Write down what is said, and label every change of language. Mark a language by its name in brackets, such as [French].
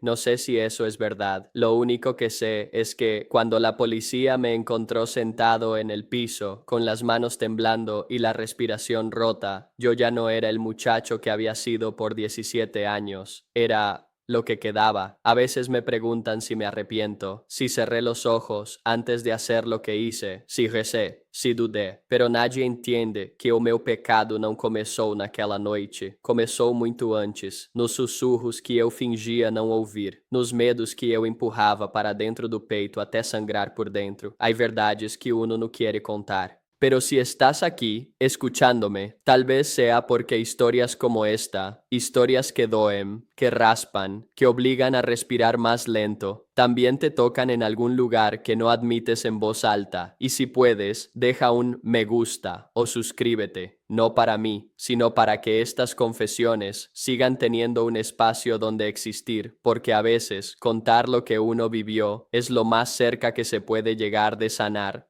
[Spanish] No sé si eso es verdad. Lo único que sé es que cuando la policía me encontró sentado en el piso, con las manos temblando y la respiración rota, yo ya no era el muchacho que había sido por 17 años. Era lo que quedaba. A veces me preguntan si me arrepiento, si cerré los ojos antes de hacer lo que hice, si recé, si dudé. Pero nadie entiende que [Portuguese] o meu pecado não começou naquela noite. Começou muito antes, nos sussurros que eu fingia não ouvir, nos medos que eu empurrava para dentro do peito até sangrar por dentro. [Spanish] Hay verdades que uno no quiere contar. Pero si estás aquí, escuchándome, tal vez sea porque historias como esta, historias que doen, que raspan, que obligan a respirar más lento, también te tocan en algún lugar que no admites en voz alta. Y si puedes, deja un me gusta o suscríbete, no para mí, sino para que estas confesiones sigan teniendo un espacio donde existir, porque a veces contar lo que uno vivió es lo más cerca que se puede llegar de sanar.